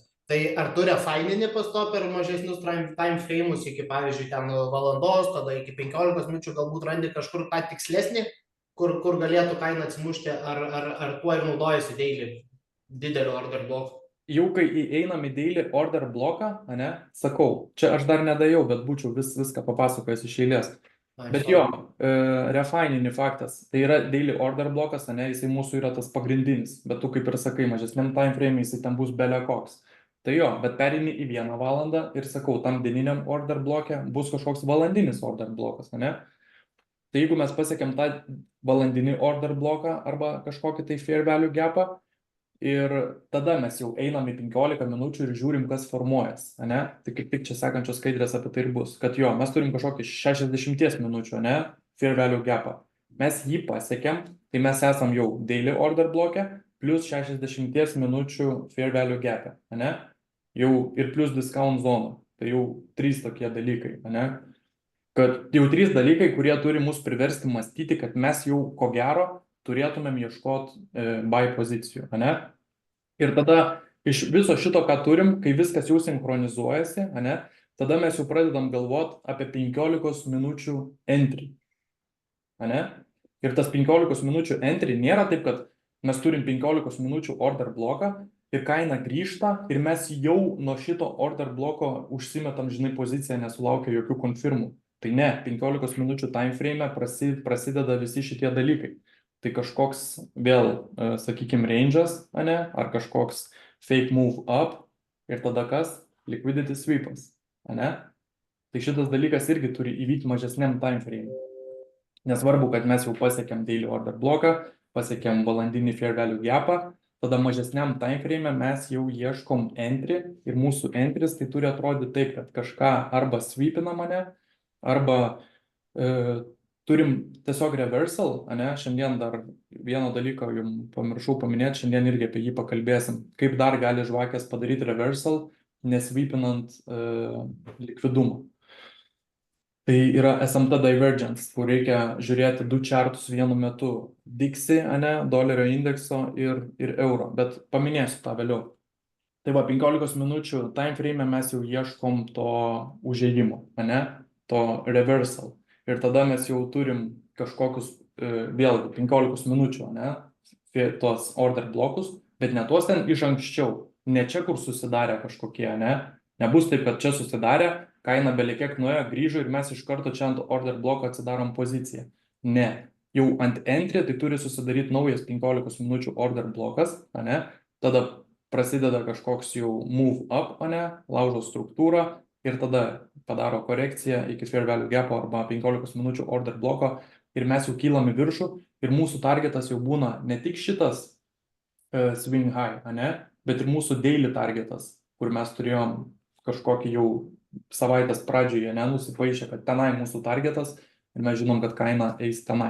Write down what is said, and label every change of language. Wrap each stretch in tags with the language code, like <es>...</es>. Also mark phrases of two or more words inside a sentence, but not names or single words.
<lt>Tai ar tu refinini pas to per mažesnius</lt> <en>time frame'us</en> <lt>iki, pavyzdžiui, ten valandos, tada iki 15 minučių galbūt randi kažkur tą tikslesnį, kur galėtų kaina atsimušti, ar tuo ir naudojasi daily didelio order bloku? Jau kai einam į</lt> <en>daily order</en> <lt>bloką, ne, sakau, čia aš dar nedajau, bet būčiau viską papasakojęs iš eilės. Bet jo, refinini faktas, tai yra</lt> <en>daily order</en> <lt>blokas, ne, jisai mūsų yra tas pagrindinis, bet tu kaip ir sakai, mažesniam</lt> <en>time frame</en> <lt>jisai ten bus belekoks. Tai jo, bet perini į 1 valandą ir sakau, tam dieniniam order bloke bus kažkoks valandinis order blokas, ne? Tai jeigu mes pasiekėm tą valandinį order bloką arba kažkokį tai</lt> <en>fair value gapą</en> <lt>ir tada mes jau einam į 15 minučių ir žiūrim, kas formuojas, ne? Tai kaip tik čia sekančios skaidrės apie tai ir bus, kad jo, mes turim kažkokį 60 minučių, ne?</lt> <en>Fair value gapą.</en> <lt>Mes jį pasiekėm, tai mes esam jau</lt> <en>daily order</en> <lt>bloke plus 60 minučių</lt> <en>fair value gapę,</en> <lt>ne? Jau ir plus discount zona. Tai jau 3 tokie dalykai, ne? Kad jau 3 dalykai, kurie turi mus priversti mąstyti, kad mes jau ko gero turėtumėm ieškoti buy pozicijų, ne? Ir tada iš viso šito, ką turim, kai viskas jau sinchronizuojasi, ne? Tada mes jau pradedam galvoti apie 15 minučių entry, ne? Ir tas 15 minučių entry nėra taip, kad mes turim 15 minučių order bloką ir kaina grįžta ir mes jau nuo šito order bloko užsimetam, žinai, poziciją, nesulaukia jokių konfirmų. Tai ne, 15 minučių</lt> <en>time frame</en> <lt>prasideda visi šitie dalykai. Tai kažkoks vėl, sakykime, range'as, ne, ar kažkoks</lt> <en>fake move up</en> <lt>ir tada kas?</lt> <en>Liquidity sweepas,</en> <lt>ne? Tai šitas dalykas irgi turi įvykti mažesniam</lt> <en>time frame.</en> <lt>Nesvarbu, kad mes jau pasiekėm</lt> <en>daily order</en> <lt>bloką, pasiekėm valandinį</lt> <en>fair value gapą,</en> <lt>tada mažesniam</lt> <en>time frame</en> <lt>mes jau ieškom entry ir mūsų entries tai turi atrodyti taip, kad kažką arba sweepina mane, arba turim tiesiog reversal, ane, šiandien dar vieną dalyką jums pamiršau paminėti, šiandien irgi apie jį pakalbėsim, kaip dar gali žvakės padaryti reversal, nesvipinant likvidumą. Tai yra</lt> <en>SMT divergence,</en> <lt>kur reikia žiūrėti du chartus vienu metu. Dixi, ane, dolerio indekso ir euro, bet paminėsiu tą vėliau. Tai va, 15 minučių</lt> <en>time frame</en> <lt>mes jau ieškom to užėjimo, ane, to reversal. Ir tada mes jau turim kažkokius, vėlgi, 15 minučių, ane, tos order blokus, bet ne tuos ten iš anksčiau, ne čia, kur susidarė kažkokie, ne. Nebus taip, kad čia susidarė, kaina belekiek nuėjo, grįžo ir mes iš karto čia ant order bloko atsidarom poziciją. Ne, jau ant entry tai turi susidaryti naujas 15 minučių order blokas, ane, tada prasideda kažkoks jau</lt> <en>move up,</en> <lt>ane, laužo struktūrą ir tada padaro korekciją iki</lt> <en>fair value gap</en> <lt>arba 15 minučių order bloko ir mes jau kylam į viršų ir mūsų targetas jau būna ne tik šitas</lt> <en>swing high,</en> <lt>ane, bet ir mūsų</lt> <en>daily targetas,</en> <lt>kur mes turėjom kažkokį jau savaitės pradžioje nenusipaišė, kad tenai mūsų targetas ir mes žinom, kad kaina eis tenai.</lt>